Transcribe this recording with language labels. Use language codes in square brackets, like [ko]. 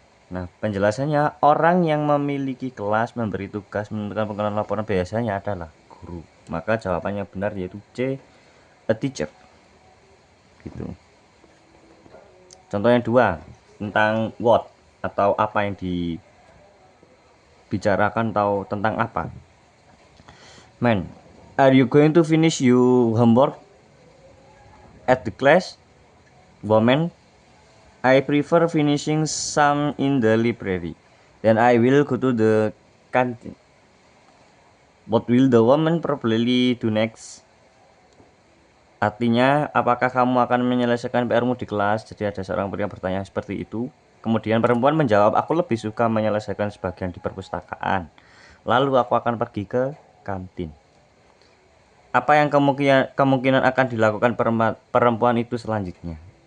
[id] Nah, penjelasannya, orang yang memiliki kelas, memberi tugas, menentukan pengenalan laporan biasanya adalah guru. Maka jawabannya benar, yaitu C, [en] a teacher. [id] Gitu. Contoh yang dua, tentang what atau apa yang dibicarakan atau tentang apa. [en] Man, are you going to finish your homework at the class? Woman, I prefer finishing some in the library. Then I will go to the canteen. What will the woman probably do next? [id] Artinya, apakah kamu akan menyelesaikan PR-mu di kelas? Jadi ada seorang pria bertanya seperti itu. Kemudian perempuan menjawab, aku lebih suka menyelesaikan sebagian di perpustakaan. Lalu aku akan pergi ke kantin. Apa yang kemungkinan akan dilakukan perempuan itu selanjutnya?